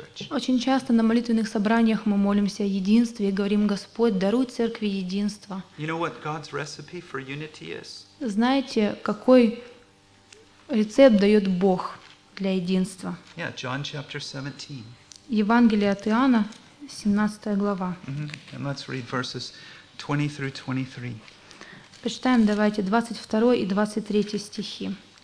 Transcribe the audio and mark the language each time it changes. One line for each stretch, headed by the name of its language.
Russian: Очень часто на молитвенных собраниях мы молимся о единстве и говорим: «Господь, даруй церкви единство».
English: You know what God's recipe for unity is?
Russian: Знаете, какой рецепт дает Бог для единства?
English: Yeah, John chapter 17.
Russian: Евангелие от Иоанна, 17 глава.
English: And let's read verses 20 through 23.
Russian: Почитаем, давайте, 22 и 23 стихи.